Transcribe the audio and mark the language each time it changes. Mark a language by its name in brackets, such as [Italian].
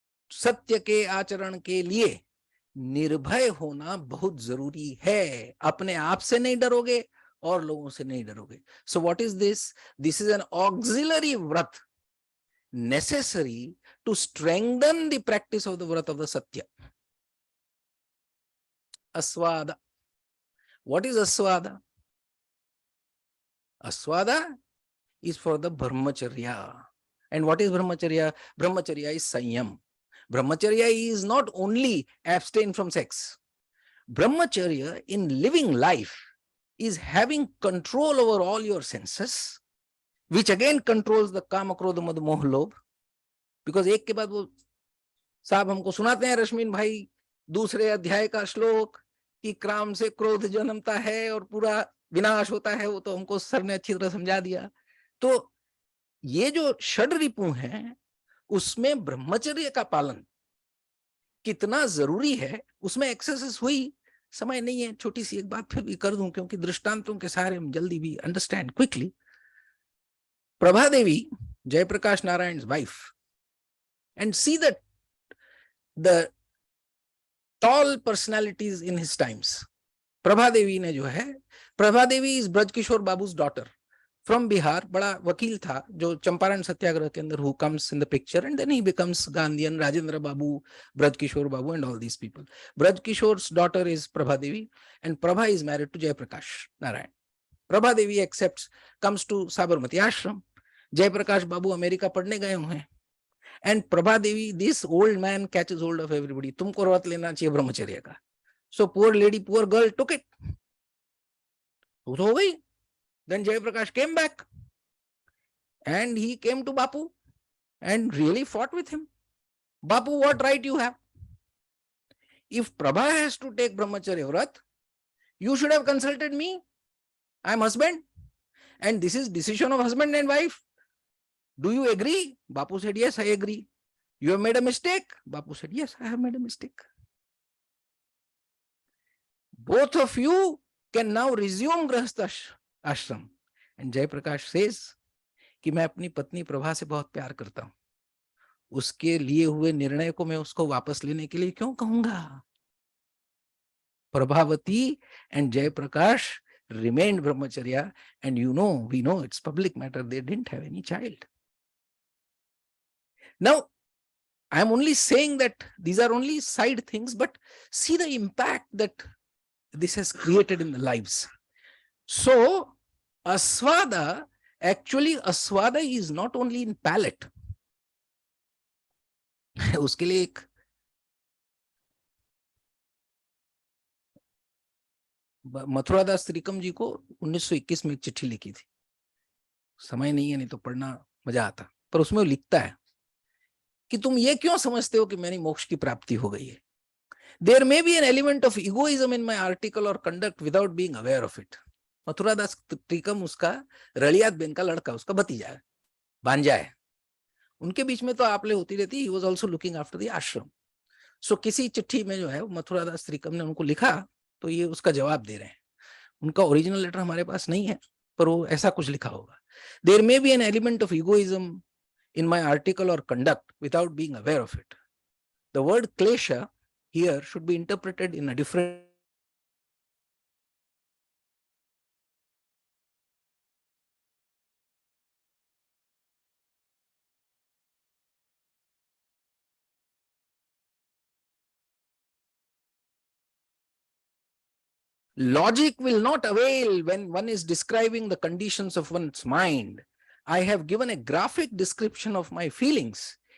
[Hindi] सत्य के आचरण के लिए निर्भय होना बहुत जरूरी है. अपने आप से नहीं डरोगे और लोगों से नहीं डरोगे. [English] So what is this? This is an auxiliary vrat necessary to strengthen the practice of the vrat of the satya. Aswada. What is aswada? Aswada is for the brahmacharya. And what is brahmacharya? Brahmacharya is sanyam. Brahmacharya is not only abstain from sex. Brahmacharya in living life is having control over all your senses, which again controls the kama, krodha, madh, moh, lobh. [Hindi] Because एक के बाद वो साहब हमको सुनाते हैं रश्मिन भाई दूसरे अध्याय का श्लोक कि क्राम से क्रोध जन्मता है और पूरा विनाश होता है. वो तो हमको सर ने अच्छी तरह समझा दिया. तो ये जो षड रिपु हैं उसमें ब्रह्मचर्य का पालन कितना जरूरी है, उसमें एक्सेसेस हुई. समय नहीं है, छोटी सी एक बात फिर भी कर दूं क्योंकि दृष्टांतों के सहारे हम जल्दी भी [English] Understand quickly. Prabha Devi, Jayaprakash Narayan's wife, and see that the tall personalities in his times. Prabha Devi [Hindi] ने जो है, [English] Prabha Devi is Brajkishore Babu's daughter from Bihar. [Hindi] बड़ा वकील था जो चंपारण सत्याग्रह के अंदर [English] who comes in the picture and then he becomes Gandhian, Rajendra Babu, Brajkishore Babu and all these people. Brajkishore's daughter is Prabha Devi and Prabha is married to Jayaprakash Narayan. Prabha Devi accepts, comes to Sabarmati Ashram. [Hindi] Jayaprakash Babu America पढ़ने गए हुए हैं. [English] And Prabha Devi, this old man catches hold of everybody. [Hindi] तुमको व्रत लेना चाहिए ब्रह्मचर्य का. [English] So poor lady, poor girl took it. [Hindi] तो हो गई. [English] Then Jayaprakash came back and he came to Bapu and really fought with him. Bapu, what right you have? If Prabha has to take brahmacharya vrat, you should have consulted me. I am husband and this is decision of husband and wife. Do you agree? Bapu said, yes, I agree. You have made a mistake? Bapu said, yes, I have made a mistake. Both of you can now resume grahastha ashram. And Jayaprakash says [Hindi] कि मैं अपनी पत्नी प्रभा से बहुत प्यार करता हूं, उसके लिए हुए निर्णय को मैं उसको वापस लेने के लिए क्यों कहूंगा. [English] Prabhavati and Jayaprakash remained brahmacharya and we know it's public matter, they didn't have any child. Now I am only saying that these are only side things, but see the impact that this has created in the lives. So aswada, actually aswada is not only in palate. [Hindi] उसके लिए एक मथुरादास त्रिकम जी को 1921 में एक चिट्ठी लिखी थी. समय नहीं है, नहीं तो पढ़ना मजा आता. पर उसमें वो लिखता है कि तुम ये क्यों समझते हो कि मेरी मोक्ष की प्राप्ति हो गई है. [English] There may be an element of egoism in my article or conduct without being aware of it. [Hindi] Mathuradas त्रिकम उसका रलियात बेन का लड़का, उसका भतीजा है, भांजा है. उनके बीच में तो आपले होती रहती. [English] He was also looking after the ashram. [Hindi] So किसी चिट्ठी में जो है मथुरादास त्रिकम ने उनको लिखा तो ये उसका जवाब दे रहे हैं. उनका ओरिजिनल लेटर हमारे पास नहीं है पर वो ऐसा कुछ लिखा होगा. [English] There may be an element of egoism in my article or conduct without being aware of it. The word klesha here should be interpreted in a different logic will not avail when one is describing the conditions of one's mind. I have given a graphic description of my feelings.